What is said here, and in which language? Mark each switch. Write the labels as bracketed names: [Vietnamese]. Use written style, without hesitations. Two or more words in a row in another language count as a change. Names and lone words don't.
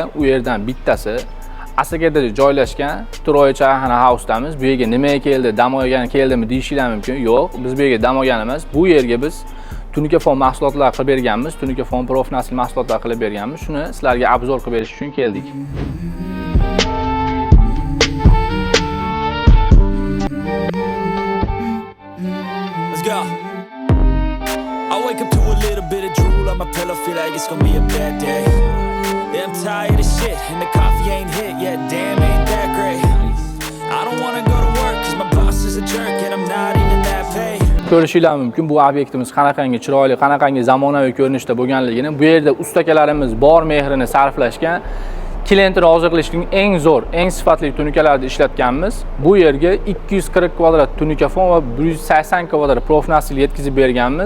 [Uzbek] U yerdan bittasi Asakada joylashgan Troy Chayxana House'damiz. Bu yerga nimaga keldi, dam olgani keldimi deyishinglar mumkin. Yo'q, biz bu yerga dam olgan emas. Bu yerga biz Tunikafon mahsulotlar qilib berganmiz, Tunikafon profnasil mahsulotlar qilib berganmiz. Shuni sizlarga obzor qilib berish uchun keldik. [English] Let's go. I wake up to a little bit of drool on my pillow, feel like it's gonna be a bad day. Yeah, I'm tired of shit, and the coffee ain't hit yet, damn, ain't that great. I don't wanna go to work, cause my boss is a jerk, and I'm not even that paid. [Uzbek] Ko'rishinglar mumkin bu obyektimiz qanaqangi chiroyli, qanaqangi zamonaviy ko'rinishda bo'lganligini. Bu yerda ustakalarimiz bor mehrini sarflashgan, klientni rozi qilishning eng zo'r, eng sifatli tunikalarni ishlatganmiz. Bu yerga 240 kvadrat tunikafon va 180 kvadrat profnasil yetkazib berganmiz.